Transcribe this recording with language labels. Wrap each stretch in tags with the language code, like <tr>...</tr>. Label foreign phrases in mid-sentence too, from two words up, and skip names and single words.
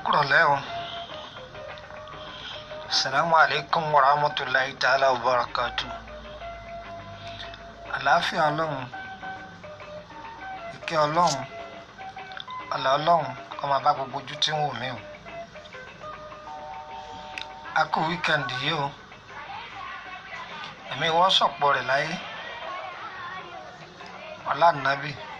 <ar>leo. السلام عليكم ورحمة الله تعالى وبركاته.</ar> <yo>Àlàáfíà Ọlọ́run, ìkẹ́ Ọlọ́run, ọlá Ọlọ́run kó máa bá gbogbo ojú tí ń wò mí o. A kú wíkẹ̀ndì yìí o. Ẹ̀mí wọ́n sọ̀pọ̀ rẹ̀ láyé. Ọlá nàbì.</yo>